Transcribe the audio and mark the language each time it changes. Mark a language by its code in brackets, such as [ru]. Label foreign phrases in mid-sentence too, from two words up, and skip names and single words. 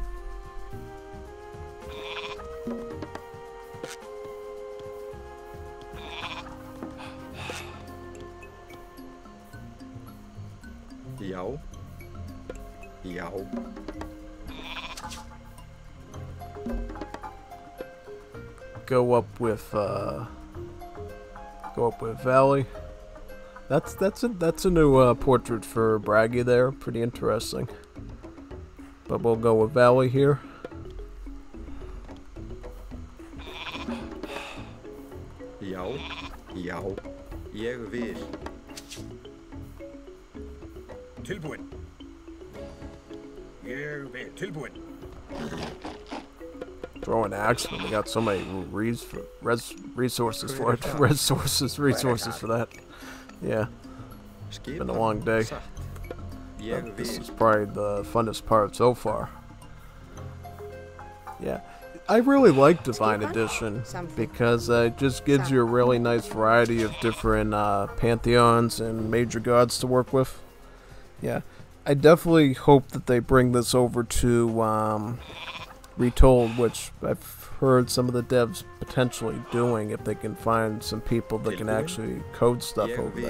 [is] Já. Já. [en] Go up with Valley. That's a new portrait for Braggy there. Pretty interesting. But we'll go with Valley here. [is] Já. Já. Ég vil. Tilbúin. Ég vil. Tilbúin. [en] Throw an axe when we got so many resources for it. Resources for that. Yeah. [is] Skipan. [en] Been a long day. [is] Satt. Ég [en] But this [is] vil. [en] is probably the funnest part so far. Yeah. I really like Divine Skipper? Edition Something. because it just gives you a really nice variety of different pantheons and major gods to work with. Yeah, I definitely hope that they bring this over to Retold, which I've heard some of the devs potentially doing if they can find some people that can actually code stuff over there.